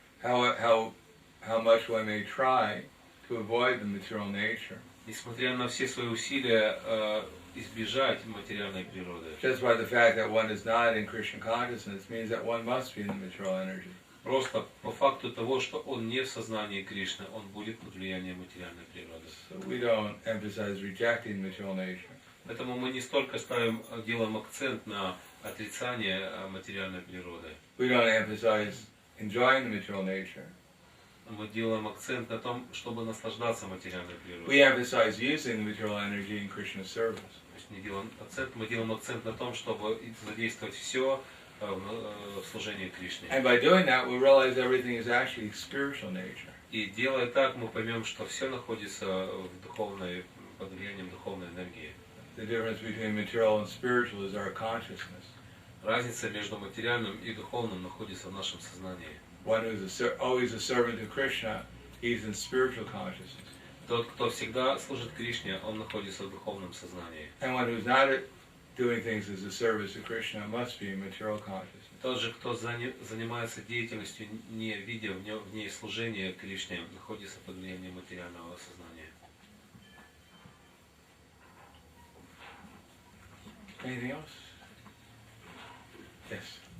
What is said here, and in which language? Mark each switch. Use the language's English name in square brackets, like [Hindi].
[English] how much one may try to avoid the material nature, [Russian] несмотря на все свои усилия избежать материальной природы, [English] just by the fact that one is not in Krishna consciousness means that one must be in the material energy. [Russian] просто по факту того, что он не в сознании Кришны, он будет под влиянием материальной природы. [English] So we don't emphasize rejecting material nature. [Russian] Поэтому мы не столько делаем акцент на отрицание материальной природы. [English] We don't emphasize enjoying the material nature. [Russian] Мы делаем акцент на том, чтобы наслаждаться материальной природой. [English] We emphasize using the material energy in Krishna's service. [Russian] То есть мы делаем акцент на том, чтобы задействовать все в служении Кришне. [English] And by doing that, we realize everything is actually spiritual nature. [Russian] И делая так, мы поймем, что все находится под влиянием духовной энергии. [English] The difference between material and spiritual is our consciousness. [Russian] Разница между материальным и духовным находится в нашем сознании. [English] One who's always a servant to Krishna, he's in spiritual consciousness. [Russian] Тот, кто всегда служит Кришне, он находится в духовном сознании. [English] And one who's not doing things as a service to Krishna must be in material consciousness. [Russian] Тот же, кто занимается деятельностью, не видя в ней служения Кришне, находится под влиянием материального сознания. [English] Anything else? Yes.